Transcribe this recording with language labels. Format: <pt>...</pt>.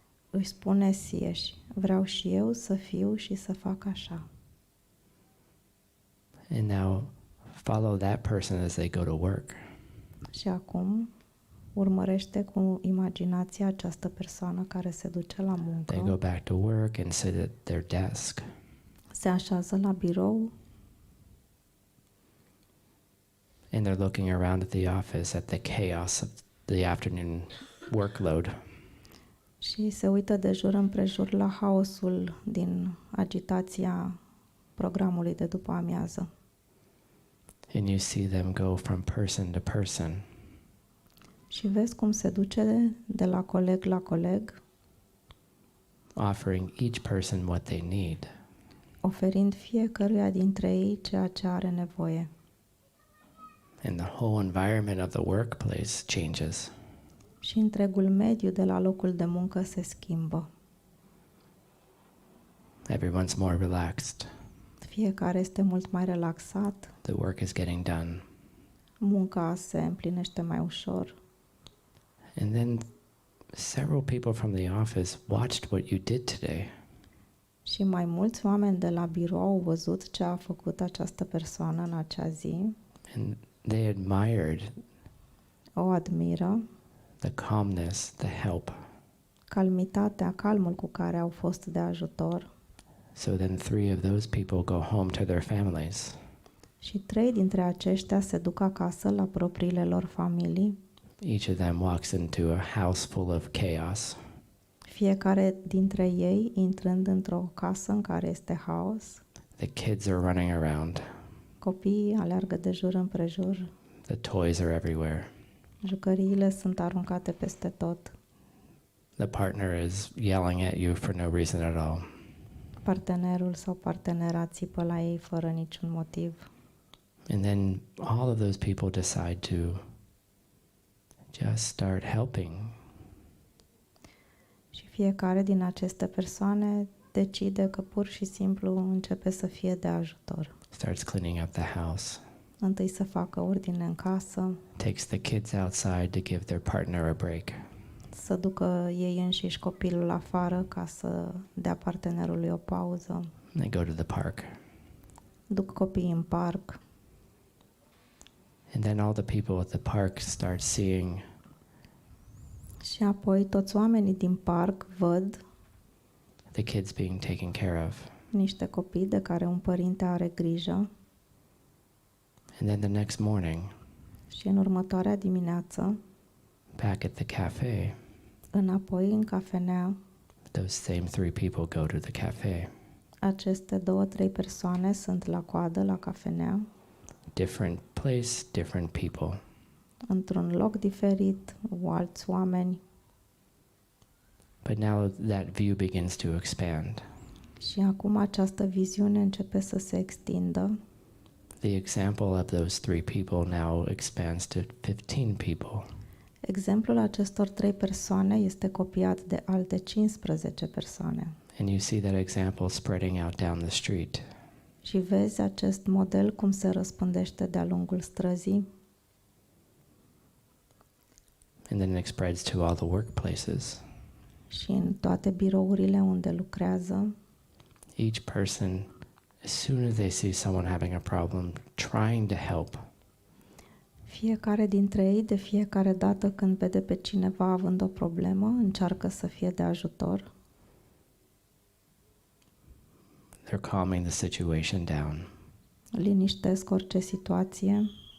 <ro>își spune sieși, vreau și eu să fiu și să fac așa.</ro> <en>And now follow that person as they go to work.</en> <ro>Și acum urmărește cu imaginația această persoană care se duce la</ro> <en>They go</en> <ro>muncă,</ro> <en>back to work and sit at their desk.</en> <ro>se așează la birou</ro> <en>And they're looking around at the office at the chaos of the afternoon workload.</en> <ro>și se uită de jur împrejur la haosul din agitația programului de după amiază.</ro> <en>And you see them go from person to person,</en> <ro>Și vezi cum se duce de la coleg la coleg,</ro> <en>offering each person what they need.</en> <ro>oferind fiecăruia dintre ei ceea ce are nevoie.</ro> <en>And the whole environment of the workplace changes.</en> <ro>Și întregul mediu de la locul de muncă se schimbă.</ro> <en>Everyone's more relaxed.</en> <ro>Fiecare este mult mai relaxat,</ro> <en>The work is getting done.</en> <ro>munca se împlinește mai ușor.</ro> <en>And then several people from the office watched what you did today.</en> <ro>Și mai mulți oameni de la birou au văzut ce a făcut această persoană în acea zi,</ro> <en>And they admired</en> <ro>o admiră,</ro> <en>the calmness, the help.</en> <ro>calmitatea, calmul cu care au fost de ajutor.</ro> <en>So then 3 of those people go home to their families.</en> <ro>Și 3 dintre aceștia se duc acasă la propriile lor familii.</ro> <en>Each of them walks into a house full of chaos.</en> <ro>Fiecare dintre ei intrând într-o casă în care este haos.</ro> <en>The kids are running around.</en> <ro>Copiii aleargă de jur împrejur.</ro> <en>The toys are everywhere.</en> <ro>Jucăriile sunt aruncate peste tot.</ro> <en>The partner is yelling at you for no reason at all.</en> <ro>Partenerul sau partenera țipă la ei fără niciun motiv.</ro> <en>And then all of those people decide to just start helping.</en> <ro>Și fiecare din aceste persoane decide că pur și simplu începe să fie de ajutor.</ro> <en>Starts cleaning up the house.</en> <ro>Întâi să facă ordine în casă,</ro> <en>Takes the kids outside to give their partner a break.</en> <ro>să ducă ei înșiși copilul afară ca să dea partenerului o pauză.</ro> <en>They go to the park.</en> <ro>Duc copiii în parc</ro> <en>And then all the people at the park start seeing</en> <ro>și apoi toți oamenii din parc văd</ro> <en>the kids being taken care of.</en> <ro>niște copii de care un părinte are grijă</ro> <en>And then the next morning,</en> <ro>și în următoarea dimineață,</ro> <en>back at the cafe,</en> <ro>înapoi în cafenea,</ro> <en>those same 3 people go to the cafe.</en> <ro>aceste 2-3 persoane sunt la coadă la cafenea,</ro> <en>Different place, different people.</en> <ro>într-un loc diferit, cu alți oameni.</ro> <en>But now that view begins to expand.</en> <ro>Și acum această viziune începe să se extindă.</ro> <en>The example of those 3 people now expands to 15 people.</en> <ro>Exemplul acestor 3 persoane este copiat de alte 15 persoane.</ro> <en>And you see that example spreading out down the street.</en> <ro>Și vezi acest model cum se răspândește de-a lungul străzii</ro> <en>And then it spreads to all the workplaces.</en> <ro>și în toate birourile unde lucrează.</ro> <en>Each person, as soon as they see someone having a problem, trying to help,</en> <ro>Fiecare dintre ei, de fiecare dată când vede pe cineva având o problemă, încearcă să fie de ajutor.</ro> <en>they're calming the situation down,</en> <ro>Liniștesc orice situație,</ro>